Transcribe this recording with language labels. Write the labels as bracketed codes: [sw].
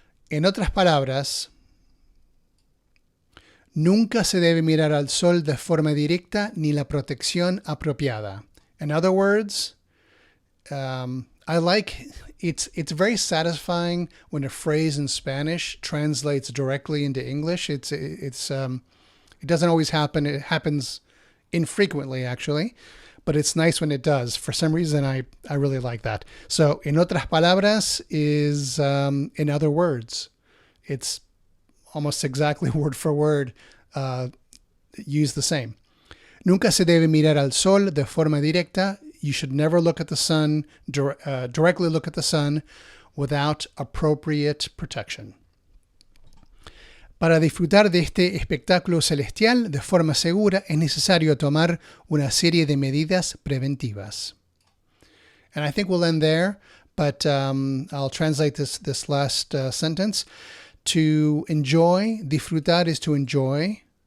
[es] En otras palabras, nunca se debe mirar al sol de forma directa ni la protección apropiada. [en] In other words, I like it's very satisfying when a phrase in Spanish translates directly into English. It doesn't always happen. It happens infrequently, actually, but it's nice when it does. For some reason, I really like that. So, en otras palabras is in other words. It's almost exactly word for word used the same. [es] Nunca se debe mirar al sol de forma directa. [en] You should never look at the sun, directly look at the sun without appropriate protection. [es] Para disfrutar de este espectáculo celestial de forma segura es necesario tomar una serie de medidas preventivas. [en] And I think we'll end there, but I'll translate this last sentence. To enjoy, disfrutar is to enjoy.